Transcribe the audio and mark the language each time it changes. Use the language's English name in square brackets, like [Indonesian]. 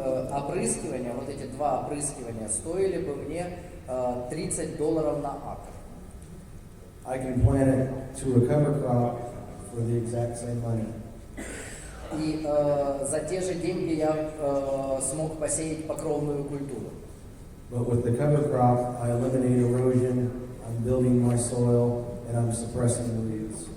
[Russian] Опрыскивание, вот эти два опрыскивания стоили бы мне $30 на акр. [English] I can plant it to a cover crop for the exact same money. [Russian] И за те же деньги я смог посеять покровную культуру. [English] But with the cover crop, I eliminate erosion, I'm building my soil, and I'm suppressing the weeds.